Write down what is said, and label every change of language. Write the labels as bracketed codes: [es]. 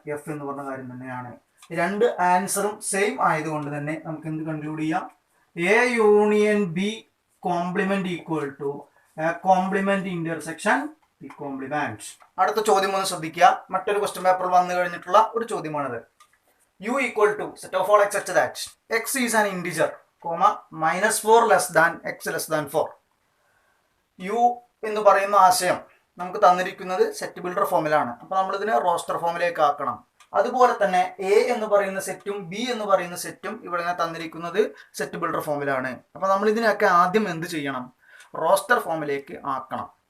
[ml] F എന്ന് പറഞ്ഞ കാര്യം തന്നെയാണ്. രണ്ട് ആൻസറും സെയിം ആയതുകൊണ്ട് തന്നെ നമുക്ക് എന്ത് കൺക്ലൂഡ് ചെയ്യാം? [en] A union B complement equal to A complement intersection B complement. [ml] അടുത്ത ചോദ്യം ഒന്ന് ശ്രദ്ധിക്കുക. മറ്റൊരു ക്വസ്റ്റ്യൻ പേപ്പറിൽ വന്നു കഴിഞ്ഞിട്ടുള്ള ഒരു ചോദ്യമാണിത്. [en] u equal to set of all x such that x is an integer, comma -4 less than x less than 4. [ml] u എന്ന് പറയുന്ന ആശയം നമുക്ക് തന്നിരിക്കുന്നത് സെറ്റ് ബിൽഡർ ഫോമിലാണ്. അപ്പോൾ നമ്മൾ ഇതിനെ റോസ്റ്റർ ഫോമിലേക്ക് ആക്കണം. അതുപോലെ തന്നെ എ എന്ന് പറയുന്ന സെറ്റും ബി എന്ന് പറയുന്ന സെറ്റും ഇവിടെ തന്നിരിക്കുന്നത് സെറ്റ് ബിൽഡർ ഫോമിലാണ്. അപ്പോൾ നമ്മൾ ഇതിനൊക്കെ ആദ്യം എന്ത് ചെയ്യണം? റോസ്റ്റർ ഫോമിലേക്ക് ആക്കണം.